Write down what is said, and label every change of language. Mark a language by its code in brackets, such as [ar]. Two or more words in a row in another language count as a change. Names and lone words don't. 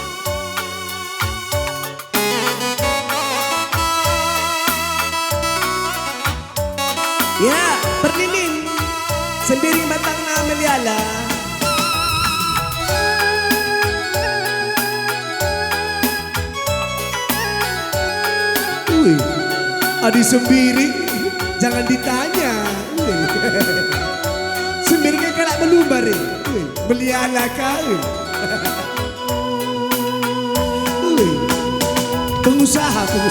[btx] Ya, perlimin, sembiring batangna meliala. Wih, adi sembiring, [id] jangan ditanya. [btx] Sembiringnya kalak melubar, meliala kau. [id] Pengusaha.